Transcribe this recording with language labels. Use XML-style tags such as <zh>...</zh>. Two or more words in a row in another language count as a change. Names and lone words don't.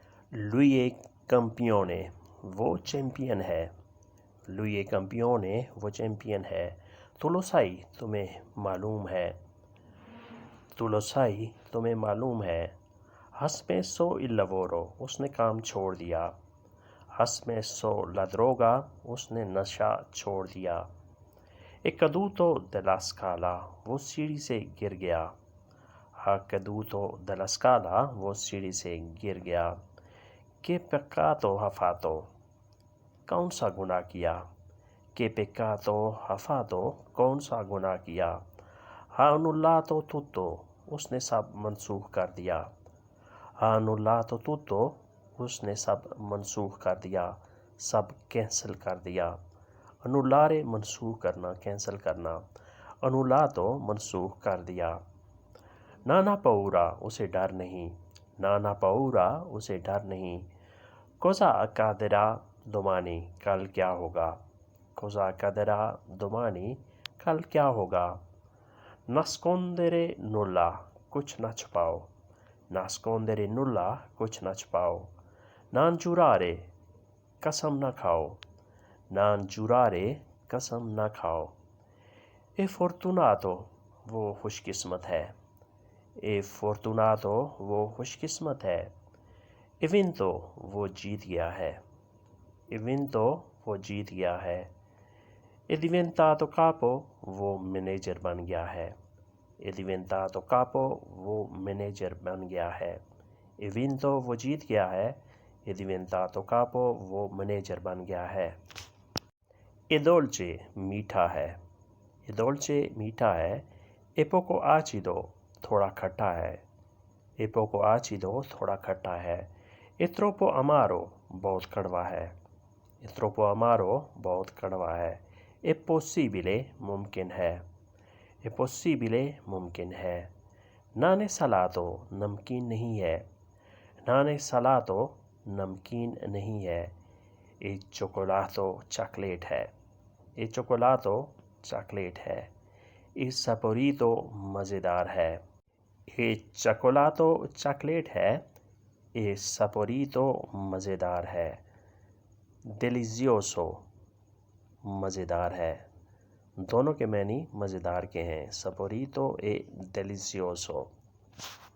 <it>lui è campione,</it> <ur>وہ چیمپئن ہے.</ur> <it>lui è campione,</it> <ur>وہ چیمپئن ہے.</ur> <it>tu lo sai,</it> <ur>تمہیں معلوم ہے.</ur> <it>tu lo sai,</it> <ur>تمہیں معلوم ہے.</ur> <it>ha smesso il lavoro,</it> <ur>اس نے کام چھوڑ دیا.</ur> <it>ha smesso la droga,</it> <ur>اس نے نشہ چھوڑ دیا.</ur> <it>è caduto dalla scala,</it> <ur>وہ سیڑھی سے گر گیا.</ur> <it>ha caduto dalla scala,</it> <ur>وہ سیڑھی سے گر گیا.</ur> <it>che peccato ha fatto,</it> <ur>کون سا گناہ کیا.</ur> <it>che peccato ha fatto,</it> <ur>کون سا گناہ کیا.</ur> <it>ha annullato tutto,</it> <ur>اس نے سب منسوخ کر دیا.</ur> <it>ha annullato tutto,</it> <ur>اس نے سب منسوخ کر دیا، سب کینسل کر دیا. annullare منسوخ کرنا، کینسل کرنا. annullato منسوخ کر دیا.</ur> <it>non ha paura،</it> <ur>اسے ڈر نہیں.</ur> <it>non ha paura،</it> <ur>اسے ڈر نہیں.</ur> <it>cosa accadrà domani،</it> <ur>کل کیا ہوگا.</ur> <it>cosa accadrà domani،</it> <ur>کل کیا ہوگا.</ur> <it>nascondere nulla،</it> <ur>کچھ نہ چھپاؤ.</ur> <it>nascondere nulla،</it> <ur>کچھ نہ چھپاؤ.</ur> <it>non giurare،</it> <ur>قسم نہ کھاؤ.</ur> <it>non giurare،</it> <ur>قسم نہ کھاؤ.</ur> <it>è fortunato،</it> <ur>وہ خوش قسمت ہے.</ur> <it>è fortunato،</it> <ur>وہ خوش قسمت ہے.</ur> <it>è vinto،</it> <ur>وہ جیت گیا ہے.</ur> <it>è vinto،</it> <ur>وہ جیت گیا ہے.</ur> <it>è diventato capo،</it> <ur>وہ مینیجر بن گیا ہے.</ur> <it>è diventato capo،</it> <ur>وہ مینیجر بن گیا ہے.</ur> <it>è vinto،</it> <ur>وہ جیت گیا ہے.</ur> <it>è diventato capo،</it> <ur>وہ مینیجر بن گیا ہے.</ur> <it>è dolce،</it> <ur>میٹھا ہے.</ur> <it>è dolce،</it> <ur>میٹھا ہے.</ur> <it>è poco acido،</it> <ur>تھوڑا کھٹا ہے.</ur> <it>è poco acido،</it> <ur>تھوڑا کھٹا ہے.</ur> <it>è troppo amaro،</it> <ur>بہت کڑوا ہے.</ur> <it>è troppo amaro،</it> <ur>بہت کڑوا ہے.</ur> <it>è possibile،</it> <ur>ممکن ہے.</ur> <it>è possibile،</it> <ur>ممکن ہے.</ur> <it>non è salato،</it> <ur>نمکین نہیں ہے.</ur> <it>non è salato،</it> <ur>نمکین نہیں ہے.</ur> <it>è cioccolato،</it> <ur>چاکلیٹ ہے.</ur> <it>è cioccolato،</it> <ur>چاکلیٹ ہے.</ur> <it>è saporito،</it> <ur>مزیدار ہے.</ur> <it>è cioccolato،</it> <ur>چاکلیٹ ہے.</ur> <it>è saporito،</it> <ur>مزیدار ہے. delizioso، مزیدار ہے. دونوں کے معنی مزیدار کے ہیں.</ur> <it>saporito e delizioso.</it>